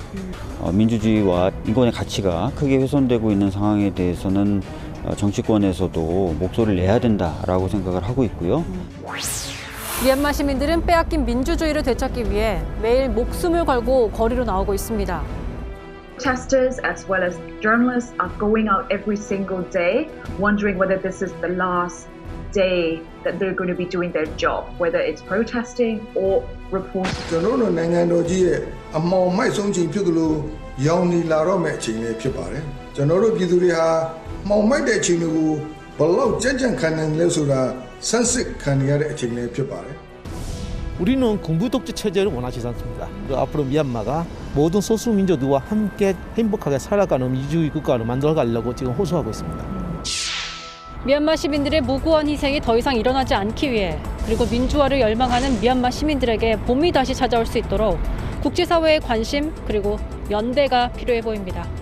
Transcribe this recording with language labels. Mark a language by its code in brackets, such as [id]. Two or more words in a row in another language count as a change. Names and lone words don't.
[ko] 민주주의와 인권의 가치가 크게 훼손되고 있는 상황에 대해서는 정치권에서도 목소리를 내야 된다라고 생각을 하고 있고요. 미얀마 시민들은 빼앗긴 민주주의를 되찾기 위해 매일 목숨을 걸고 거리로 나오고 있습니다. [en] Protesters as well as journalists are going out every single day wondering whether this is the last day that they're going to be doing their job, whether it's protesting or reporting. [my] ကျွန်တော်တို့နိုင်ငံတော်ကြီးရဲ့အမှောင်မိုက်ဆုံးချိန်ဖြစ်သလိုရောင်နေလာတော့မယ့်အချိန်လေးဖြစ်ပါတယ်။ကျွန်တော်တို့ပြည်သူတွေဟာမှောင်မိုက်တဲ့အချိန်တွေကိုဘလောက်ကြံ့ကြံ့ခံနိုင်လဲဆိုတာဆန်းစစ်ခံရတဲ့အချိန်လေးဖြစ်ပါတယ်။ [ko] 우리는 군부 독재 체제를 원하지 않습니다. 앞으로 미얀마가 모든 소수 민족들과 함께 행복하게 살아가는 민주주의 국가를 만들어가려고 지금 호소하고 있습니다. 미얀마 시민들의 무고한 희생이 더 이상 일어나지 않기 위해, 그리고 민주화를 열망하는 미얀마 시민들에게 봄이 다시 찾아올 수 있도록 국제사회의 관심 그리고 연대가 필요해 보입니다.